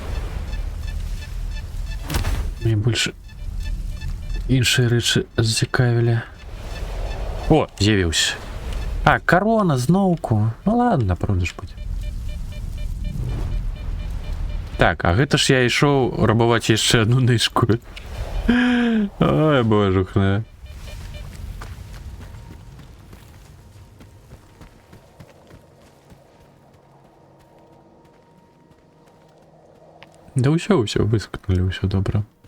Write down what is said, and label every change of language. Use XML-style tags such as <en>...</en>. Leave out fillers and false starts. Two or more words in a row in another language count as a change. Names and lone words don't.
<uk>Мені більше інші речі зацікавили. О, з'явився. А, корона знову. Ну ладно, продаж буде.</uk> <be>Так, а гэта ж я ішоў рабаваць яшчэ одну нышку. Ой, божухна. Да ўсё выскакнули, ўсё добра.</be>